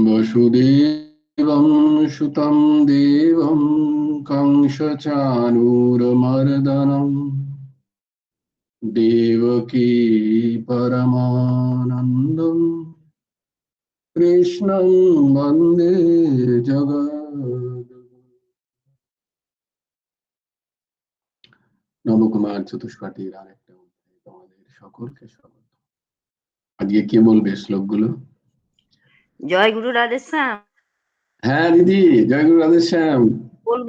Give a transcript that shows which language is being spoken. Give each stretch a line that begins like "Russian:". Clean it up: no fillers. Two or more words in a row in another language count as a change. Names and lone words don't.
Sanskrit: वसुदेवं सुतं देवं कंसचाणूरमर्दनम् देवकी परमानन्दम् कृष्णं वन्दे जगद्गुरुम्।
Bangla: নবকুমার চতুষ্পাঠীর আরেকটা অধ্যায় তোমাদের সকলকে স্বাগত। আজকে কে বলবে শ্লোকগুলো? জয় গুরু রাধেশ্যাম। হ্যাঁ দিদি, জয় গুরু রাধেশ্যাম। বলবো?